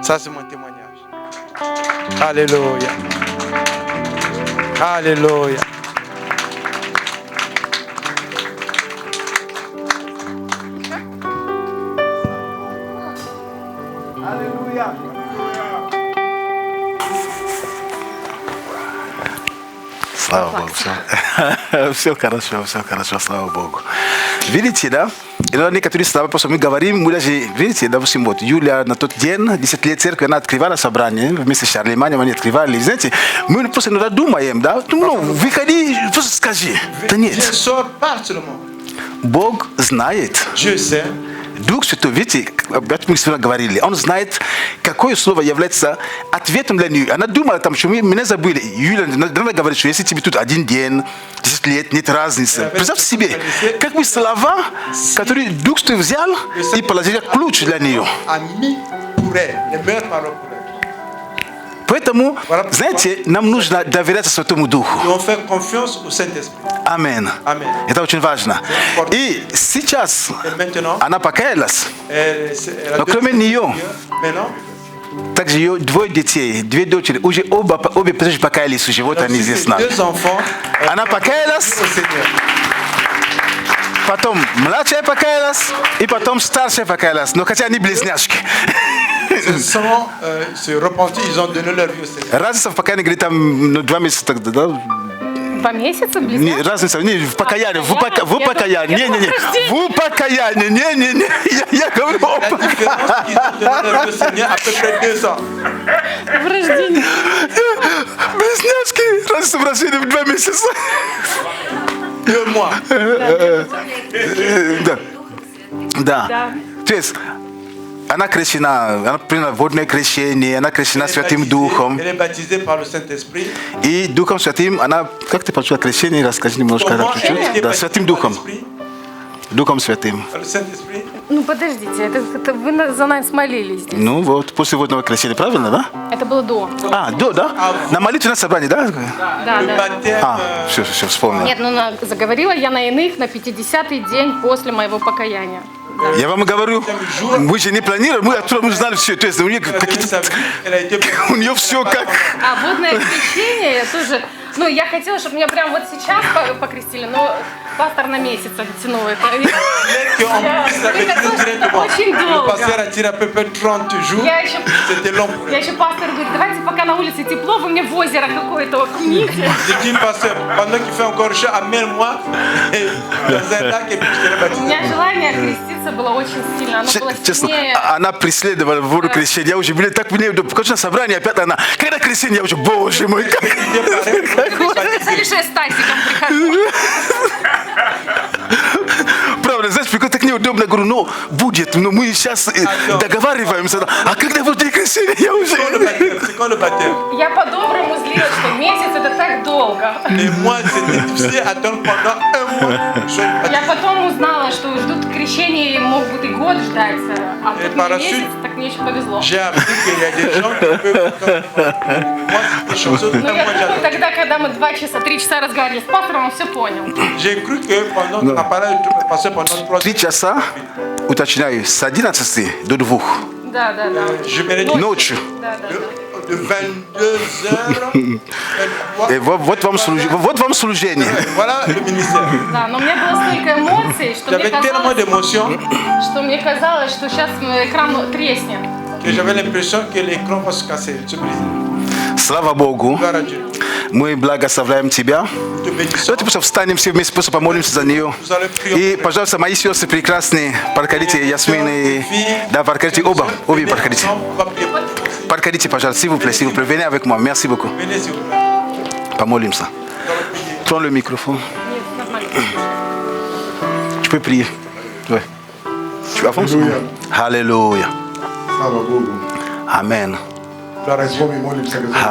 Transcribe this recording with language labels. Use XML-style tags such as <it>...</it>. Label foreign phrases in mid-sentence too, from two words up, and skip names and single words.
<fr>Ça, c'est mon témoignage. Alléluia. Alléluia. Alléluia.</fr> <ru>Слава Богу. Все хорошо, слава Богу. Видите, да? И некоторые слова, просто мы говорим, мы даже, видите, допустим, вот Юля на тот день, 10 лет церкви, она открывала собрание, вместе с Шарлеманем они открывали, знаете, мы просто иногда думаем, да, ну, выходи, просто скажи. Да</ru> <fr>Viens,</fr> <ru>нет,</ru> <fr>sors, parle seulement.</fr> <ru>Бог знает.</ru> <fr>Dieu sait.</fr> <ru>Дух Святой, видите, мы сегодня говорили, он знает, какое слово является ответом для нее. Она думала, там, что мы меня забыли. Юля, надо говорить, что если тебе тут один день, 10 лет, нет разницы. Представьте себе, как бы слова, которые Дух Святой взял и положил ключ для нее.</ru> <fr>A mis pour elle, les meilleures paroles pour elle.</fr> <ru>Поэтому, знаете, нам нужно доверять Святому Духу.</ru> <fr>Et on fait confiance au Saint-Esprit.</fr> <ru>Аминь.</ru> <fr>Amen.</fr> <ru>Это очень важно. И сейчас</ru> <fr>Et maintenant,</fr> <ru>она покаялась.</ru> <fr>elle a</fr> <ru>Но</ru> <fr>deux</fr> <ru>кроме нее,</ru> <fr>Maintenant,</fr> <ru>Также ее двое детей, две дочери, уже обе тоже покаялись уже, вот они здесь с нами.</ru> <fr>Deux enfants.</fr> <ru>Она покаялась,</ru> <fr>Au Seigneur.</fr> <ru>потом младшая покаялась, и потом старшая покаялась. Но хотя они близняшки.</ru> <fr>Sans se repentir, ils ont donné leur vie au Seigneur.</fr> <ru>Разница в покаянии, говорит, там 2 месяца тогда, да? 2 месяца Не, близко? разница, не, в покаянии, в покаянии? покаянии, Я думала, в покаянии, не, я говорю о</ru> <fr>La différence, ils ont donné leur vie au Seigneur à peu près 2 ans.</fr> <ru>В рождении. близняшки, разница в рождении в 2 месяца.</ru> <fr>2 mois.</fr> <ru>Да. Да. Да. То есть, она крещена, она приняла водное крещение, она крещена Святым Духом.</ru> <fr>Elle est baptisée par le Saint-Esprit.</fr> <ru>И Духом Святым, она, как ты получила крещение, расскажи немножко,</ru> <fr>Comment</fr> <ru>чуть-чуть.</ru> <fr>elle était</fr> <ru>Да,</ru> <fr>baptisée</fr> <ru>Святым</ru> <fr>par</fr> <ru>Духом,</ru> <fr>l'Esprit,</fr> <ru>Духом Святым.</ru> <fr>par le Saint-Esprit.</fr> <ru>Ну подождите, это вы за нас молились здесь. Ну вот, после водного крещения, правильно, да? Это было до. Да? На молитвенное собрание, да? Да,</ru> <fr>Le</fr> <ru>да.</ru> <fr>baptême,</fr> <ru>Все, вспомнил. Нет, ну заговорила я на иных на 50-й день после моего покаяния. Я вам говорю, мы же не планировали, мы знали все, то есть у нее</ru> <fr>elle a donné</fr> <ru>какие-то,</ru> <fr>sa vie, elle a été</fr> <ru>у нее все как... А водное крещение я тоже... Ну, я хотела, чтобы меня прям вот сейчас покрестили, но пастор на месяц оттянул это.</ru> <fr>qu'on puisse la baptiser directement.</fr> <ru>Очень</ru> <fr>Le</fr> <ru>долго.</ru> <fr>pasteur a tiré à peu près 30 jours.</fr> <ru>Я еще,</ru> <fr>C'était long.</fr> <ru>я еще пастор говорит, давайте пока на улице тепло, вы мне в озеро какое-то окуните.</ru> <fr>J'ai dit, pasteur, pendant qu'il fait encore chaud, amène-moi dans un lac et puis je te</fr> <ru>У</ru> <fr>baptise.</fr> <ru>меня желание креститься было очень сильно, оно было Честно, сильнее. она преследовала воду крещения, я уже, блин, так мне, конечно, собрание опять она, когда крещение, я уже, боже мой, как... Лишь я с Тасиком прихожу. Правда, знаешь, приходит так неудобно, говорю, ну, будет, ну, мы сейчас договариваемся, а когда будет крещение, я уже...</ru> <fr>C'est quand le baptême?</fr> <ru>Я по-доброму злилась, что месяц это так долго.</ru> <fr>Et moi, c'était difficile à attendre pendant 1 mois.</fr> <ru>Я потом узнала, что ждут крещения и могут и год ждать, а</ru> <fr>Et</fr> <ru>тут</ru> <fr>par</fr> <ru>мне</ru> <fr>la</fr> <ru>месяц,</ru> <fr>suite,</fr> <ru>так мне еще повезло.</ru> <fr>J'ai appris qu'il y a des gens qui peuvent... Moi, c'était chanceux.</fr> <ru>Но</ru> <fr>1</fr> <ru>я</ru> <fr>mois, j'ai</fr> <ru>думаю,</ru> <fr>attendu.</fr> <ru>тогда, когда мы 2 часа, 3 часа разговаривали с пастором, он все понял.</ru> <fr>J'ai cru que pendant qu'on a parlé, passé pendant 3</fr> <ru>3 часа, уточняю, с 11 до 2 Да.</ru> <fr>je me réduis</fr> <ru>ночью. Да.</ru> <fr>de 22h.</fr> <ru>И вот вам служение.</ru> <fr>Voilà le ministère.</fr> <ru>Да, но у меня было столько эмоций,</ru> <fr>J'avais tellement d'émotions</fr> <ru>что мне казалось, что сейчас экран треснет.</ru> <fr>que j'avais l'impression que l'écran va se casser, se briser.</fr> <ru>Слава Богу,</ru> <fr>Gloire à Dieu.</fr> <ru>мы благословляем Тебя.</ru> <fr>Nous te bénissons.</fr> <ru>Давайте просто встанем все вместе, просто помолимся за нее.</ru> <fr>Nous allons prier.</fr> <ru>И, пожалуйста, мои сестры прекрасные, проходите, Ясмин и... Да, проходите обе проходите. Проходите, пожалуйста,</ru> <fr>s'il vous plaît, venez avec moi, merci beaucoup. Venez s'il vous plaît.</fr> <ru>Помолимся.</ru> <fr>Prends le microphone.</fr> <ru>Нет, нормально.</ru> <fr>Tu peux prier. Ouais. Tu avances. Alléluia. Alléluia.</fr> <ru>Слава Богу.</ru> <fr>Amen.</fr> <ru>Возьмем и молимся, Господь.</ru>